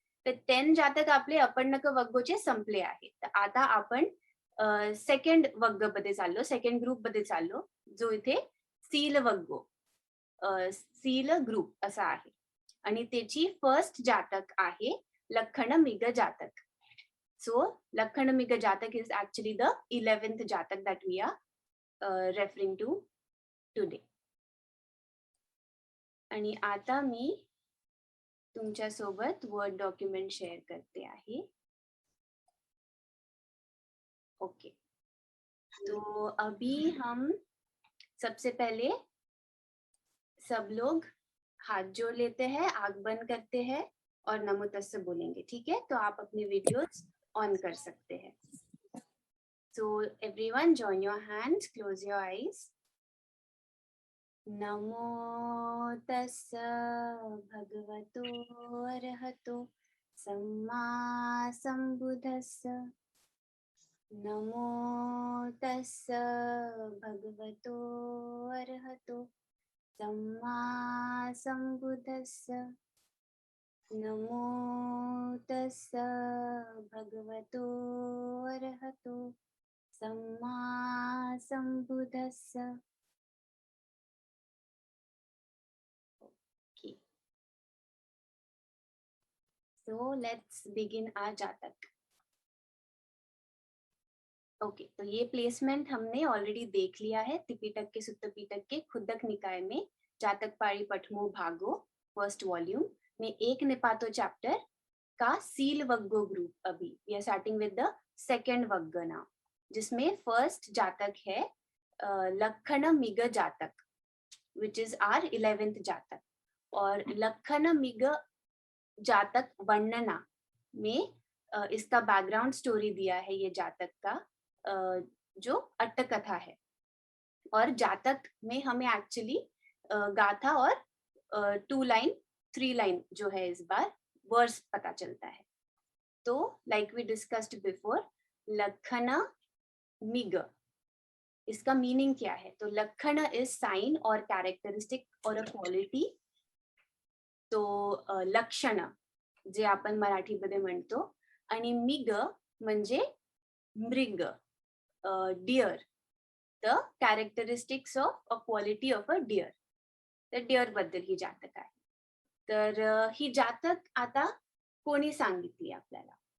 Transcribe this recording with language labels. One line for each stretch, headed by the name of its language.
Marathi: तर 10 जातक आपले अपण्णक वग्गोचे संपले आहेत. तर आता आपण सेकंड वग्ग मध्ये चाललो, सेकंड ग्रुप मध्ये चाललो, जो इथे सील वग्गो, सील ग्रुप असा आहे. आणि त्याची फर्स्ट जातक आहे लखन मिग जातक.
English: So, Lakhanamiga Jatak is actually the 11th Jatak that we are referring to today.
Marathi: आणि आता मी तुमच्या सोबत वर्ड डॉक्युमेंट शेअर करते आहे.
Hindi: ओके, तो अभी हम सबसे पहले सब लोग हाथ जोड़ लेते हैं, आंख बंद करते हैं और नमो तस्से बोलेंगे. ठीक है, तो आप अपने वीडियोस ऑन कर सकते हैं.
English: So everyone join your hands, close your eyes.
Pali: नमो तस्स भगवतो अरहतो सम्मा संबुद्धस्स. नमो तस्स भगवतो अरहतो सम्मा संबुद्धस्स. नमो तस्स भगवतो अरहतो सम्मा संबुद्धस्स.
English: Okay. So let's begin our Jataka.
Hindi: ओके, तो ये प्लेसमेंट हमने ऑलरेडी देख लिया है त्रिपिटक के सुत्त पीटक के खुद्दक निकाय में जातक पाड़ी पठमो भागो फर्स्ट वॉल्यूम में एक निपातो चैप्टर का सील वग्गो ग्रुप.
English: अभी we are starting with the second vagga now,
Hindi: जिसमें फर्स्ट जातक है
English: Lakkhana Miga Jataka, which is our 11th Jataka.
Hindi: और लखन मिग जातक वर्णना में इसका बैकग्राउंड स्टोरी दिया है ये जातक का, जो अट्टकथा है. और जातक में हमें एक्चुअली गाथा और 2 लाइन 3 लाइन जो है इस बार वर्स पता चलता है. तो
English: like we discussed before,
Hindi: लक्षण मिग, इसका मीनिंग क्या है? तो लक्षण इज साइन और कैरेक्टरिस्टिक और अ क्वालिटी.
Marathi: तो लक्षण जे आपण मराठीमध्ये म्हणतो, आणि मिग म्हणजे मृग, dear,
English: The characteristics of a quality of a deer.
Marathi: तर डिअर बद्दल ही जातक आहे. तर ही जातक आता कोणी सांगितली आपल्याला?